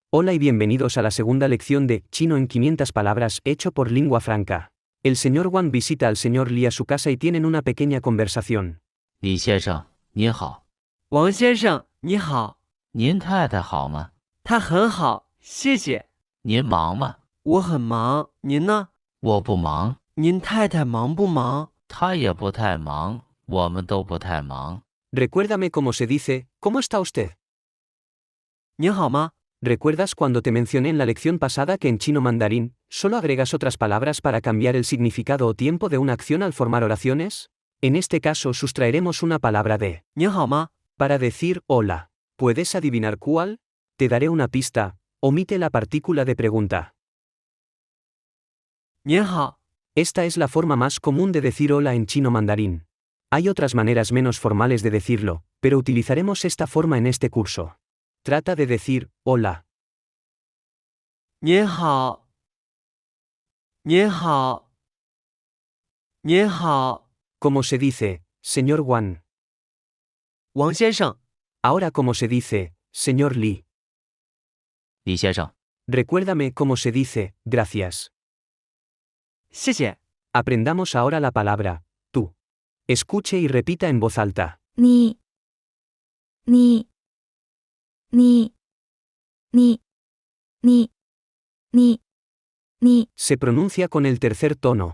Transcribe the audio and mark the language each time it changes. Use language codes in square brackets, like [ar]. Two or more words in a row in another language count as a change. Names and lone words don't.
[es] Hola y bienvenidos a la segunda lección de Chino en 500 palabras hecho por Lingua Franca. El señor Wang visita al señor Li a su casa y tienen una pequeña conversación. [zh] 李先生，您好。王先生，你好。您太太好吗？她很好，谢谢。您忙吗？我很忙，您呢？我不忙。您太太忙不忙？她也不太忙，我们都不太忙。 [es] Recuérdame cómo se dice, ¿cómo está usted? [zh] 您好吗？ [es] ¿Recuerdas cuando te mencioné en la lección pasada que en chino mandarín, solo agregas otras palabras para cambiar el significado o tiempo de una acción al formar oraciones? En este caso sustraeremos una palabra de [zh] 您好吗？ [es] para decir hola. ¿Puedes adivinar cuál? Te daré una pista, omite la partícula de pregunta. [zh] 您好。 [es] Esta es la forma más común de decir hola en chino mandarín. Hay otras maneras menos formales de decirlo, pero utilizaremos esta forma en este curso. Trata de decir hola. [zh] 您好。您好。您好， [es] ¿Cómo se dice, señor Wang? [zh] 王先生。 [es] Ahora ¿cómo se dice, señor Li? [zh] 李先生， [es] Recuérdame cómo se dice, gracias. [zh] 谢谢。 [es] Aprendamos ahora la palabra, tú. Escuche y repita en voz alta. [zh] 你 [es] Se pronuncia con el tercer tono.